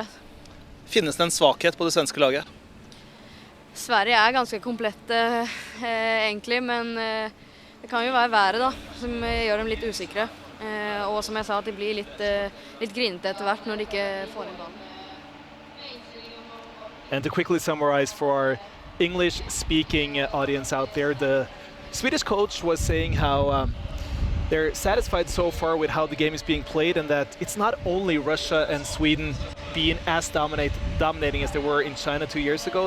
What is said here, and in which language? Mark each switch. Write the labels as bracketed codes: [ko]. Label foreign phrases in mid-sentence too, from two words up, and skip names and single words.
[no] Finnes det en svakhet på det svenske laget? Sverige er ganske komplette egentlig, men det kan jo være været da, som gjør dem litt usikre. Og som jeg sa, at de blir litt grinete etter hvert når de ikke får inn ballen. [en] And to quickly summarize for our English-speaking audience out there, the Swedish coach was saying how they're satisfied so far with how the game is being played, and that it's not only Russia and Sweden being as dominating as they were in China 2 years ago.